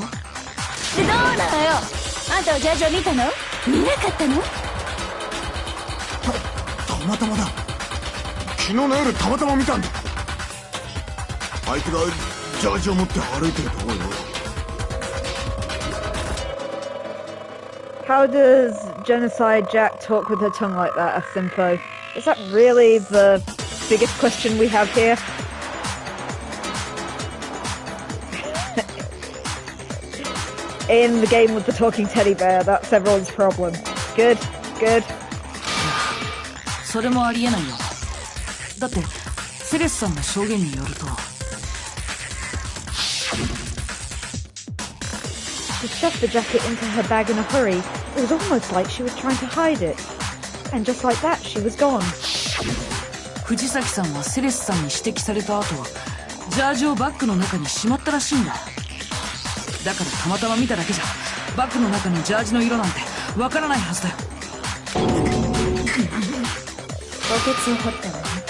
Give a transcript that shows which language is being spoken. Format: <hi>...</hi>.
<ja>でどうなのよ、あんたはジャージを見たの？見なかったの？たまたまだ。昨日の夜たまたま見たんだ。あいつがジャージを持って歩いてるところよ。</ja> <en>How does Genocide Jack talk with her tongue like that, Asimpo? Is that really the biggest question we have here? In the game with the talking teddy bear, that's everyone's problem. Good, good.</en> <ja>それもありえないよ。だってセレスさんの証言によると、</ja> <en>She shoved the jacket into her bag in a hurry. It was almost like she was trying to hide it. And just like that, she was gone.</en> <ja>藤崎さんはセレスさんに指摘された後、ジャージをバッグの中にしまったらしいんだ。だからたまたま見ただけじゃバッグの中のジャージの色なんてわからないはずだよ。墓穴を掘ったわね。</ja>